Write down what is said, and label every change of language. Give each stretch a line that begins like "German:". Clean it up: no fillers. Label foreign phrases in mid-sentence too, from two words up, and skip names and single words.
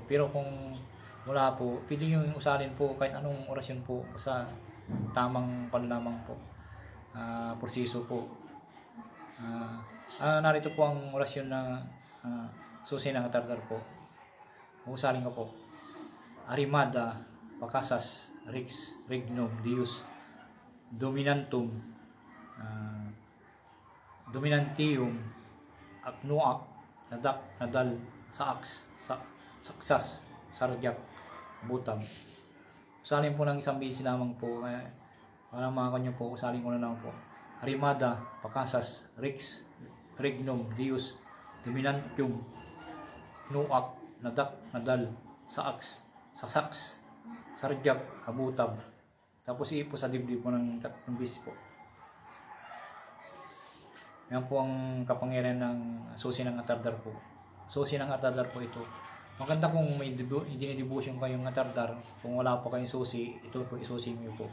Filipino: Pero kung wala po, pwede nyo usalin po kahit anong orasyon po sa tamang panlamang po, proseso po. Narito po ang orasyon na susi ng atardar po. Usalin ko po:
Latin: Arimada Pacasas Rex Regnum Deus Dominantum Dominantium Acnuac Nadak Nadal Saaks Saksas Sarjak Butam.
Filipino: Usalin po ng isang bisis lamang po, para mga kanyo po, usalin ko na lang po:
Latin: Arimada Pacasas Rex Regnum Deus Dominantium Acnuac Nadak Nadal Saaks Saksas Sarjak Abutab.
Filipino: Tapos ipo sa dibdib po ng 3 bisis po. Yan po ang kapangyarihan ng susi ng atardar po. Susi ng atardar po ito. Maganda kung may dinidibusyon kayong atardar, kung wala po kayong susi, ito po isusi niyo po.